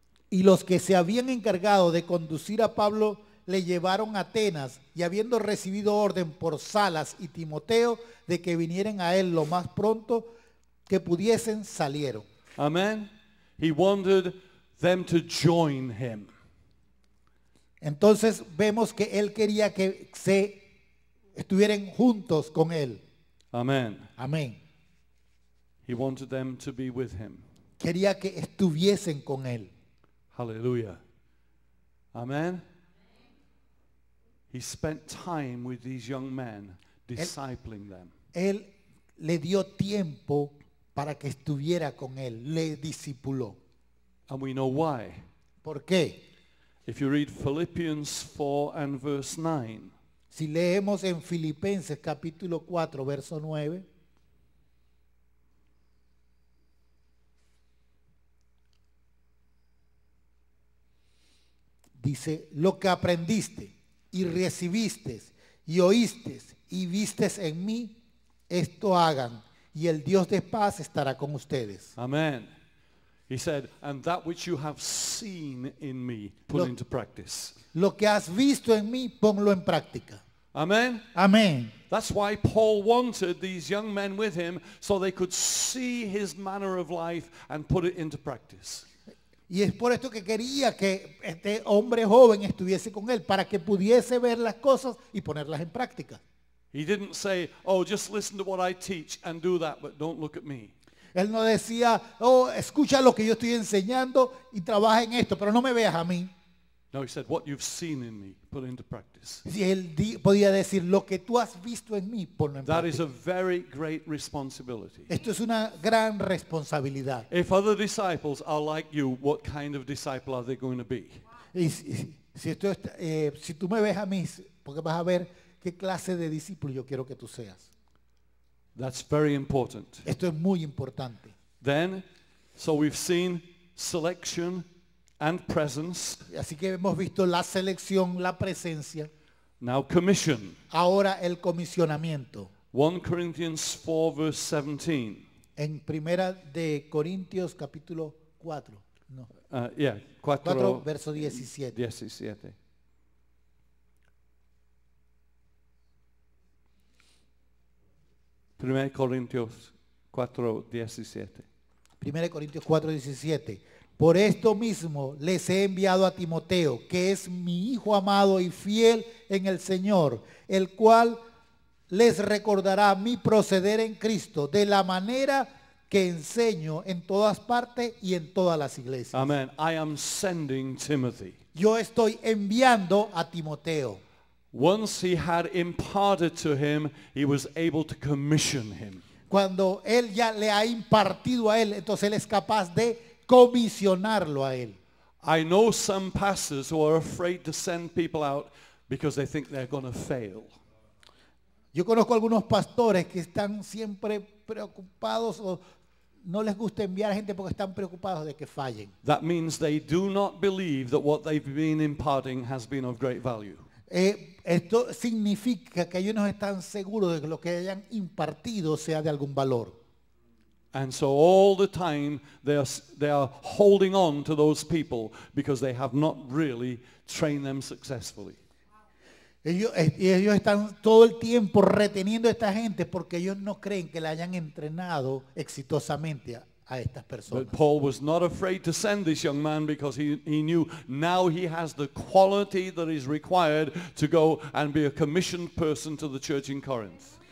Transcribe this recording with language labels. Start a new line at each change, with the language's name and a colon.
Spanish: Y los que se habían encargado de conducir a Pablo le llevaron a Atenas, y habiendo recibido orden por Salas y Timoteo de que vinieran a él lo más pronto que pudiesen, salieron.
English: Amen. He wanted them to join him.
Spanish: Entonces vemos que él quería que se estuvieran juntos con él.
English: Amen.
Spanish: Amén.
English: He wanted them to be with him.
Spanish: Quería que estuviesen con él.
English: Hallelujah. Amen. He spent time with these young men, discipling them.
Spanish: Él le dio tiempo para que estuviera con él, le discipuló.
English: And we know why.
Spanish: ¿Por qué?
English: If you read Philippians 4 and verse 9,
Spanish: Si leemos en Filipenses capítulo 4, verso 9, dice, lo que aprendiste y recibiste y oíste y vistes en mí, esto hagan, y el Dios de paz estará con ustedes.
English: amen. He said, and that which you have seen in me, put
Spanish: Lo-
English: into practice.
Spanish: Lo que has visto en mí, ponlo en práctica.
English: Amen.
Spanish: Amén.
English: That's why Paul wanted these young men with him, so they could see his manner of life and put it into practice.
Spanish: Y es por esto que quería que este hombre joven estuviese con él, para que pudiese ver las cosas y ponerlas en práctica.
English: He didn't say, oh, just listen to what I teach and do that, but don't look at me.
Spanish: Él no decía, oh, escucha lo que yo estoy enseñando y trabaja en esto, pero no me veas a mí.
English: No, he said, what you've seen in me, put it into practice.
Spanish: Si él podía decir, lo que tú has visto en mí, ponlo en
English: That is
Spanish: práctica.
English: a very great responsibility.
Spanish: Esto es una gran responsabilidad.
English: If other disciples are like you, what kind of disciple are they going to be?
Spanish: Y si tú me ves a mí, porque vas a ver qué clase de discípulo yo quiero que tú seas.
English: That's very important.
Spanish: Esto es muy importante.
English: Then, so we've seen selection and presence.
Spanish: Así que hemos visto la selección, la presencia,
English: Now commission.
Spanish: ahora el comisionamiento.
English: 1 Corinthians 4 verse 17.
Spanish: En primera de Corintios capítulo 4, no, 4 4 verso 17. 17. Primera Corintios 4, 17. 1 Corintios 4, 17. Por esto mismo les he enviado a Timoteo, que es mi hijo amado y fiel en el Señor, el cual les recordará mi proceder en Cristo de la manera que enseño en todas partes y en todas las iglesias.
English: Amen. I am sending Timothy.
Spanish: Yo estoy enviando a Timoteo.
English: Once he had imparted to him, he was able to commission him.
Spanish: Cuando él ya le ha impartido a él, entonces él es capaz de comisionarlo a él.
English: I know some pastors who are afraid to send people out because they think they're going to fail.
Spanish: Yo conozco algunos pastores que están siempre preocupados o no les gusta enviar gente porque están preocupados de que fallen.
English: That means they do not believe that what they've been imparting has been of great value.
Spanish: Esto significa que ellos no están seguros de que lo que hayan impartido sea de algún valor.
English: And so all the time they are holding on to those people because they have not really trained them successfully.
Spanish: Ellos están todo el tiempo reteniendo a esta gente porque ellos no creen que la hayan entrenado exitosamente a estas personas.
English: But Paul was not afraid to send this young man because he knew now he has the quality that is required to go and be a commissioned person to the church in Corinth.